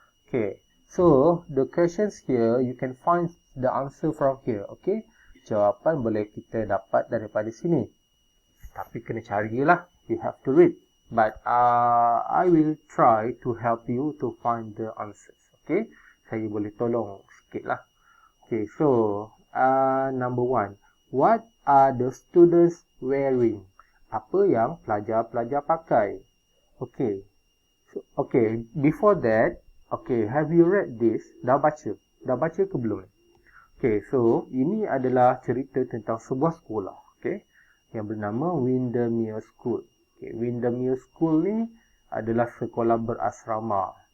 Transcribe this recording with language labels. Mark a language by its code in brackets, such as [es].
[en] Okay, so the questions here you can find the answer from here. [ms] Okay, jawapan boleh kita dapat daripada sini, tapi kena carilah, [en] you have to read. But I will try to help you to find the answers. [ms] Okay, saya boleh tolong sikit lah. [en] Okay, so number 1, what are the students wearing? [ms] Apa yang pelajar-pelajar pakai? [en] Okay, so, okay, before that, okay, have you read this? [ms] Dah baca ke belum? Okay, so ini adalah cerita tentang sebuah sekolah, okay, yang bernama Windermere School. Okay, Windermere School ni adalah sekolah berasrama.